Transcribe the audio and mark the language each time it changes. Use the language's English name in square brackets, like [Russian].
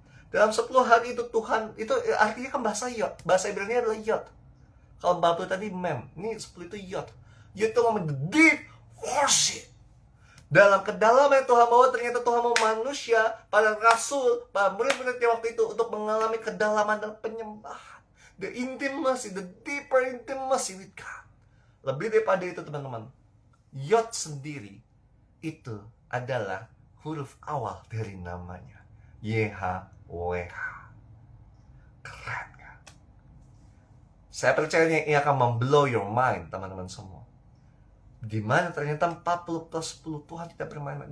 [Indonesian] Dalam 10 hari itu Tuhan, itu artinya kan bahasa Yod. Bahasa Ibrani adalah Yod. Kalau 40 tadi mem, ini 10 itu Yod. Yod itu ngomong [English] the deep worship. [Indonesian] Dalam kedalaman yang Tuhan bawa, ternyata Tuhan mau manusia, para rasul, para murid-muridnya waktu itu untuk mengalami kedalaman dan penyembahan. [English] The intimacy, the deeper intimacy with God. [Indonesian] Lebih daripada itu teman-teman, Yod sendiri itu adalah huruf awal dari namanya. YHWH. Keren kan? Saya percaya ini akan memblow [English] your mind [Indonesian] teman-teman semua. Di mana ternyata 40 plus 10 Tuhan tidak bermain-main.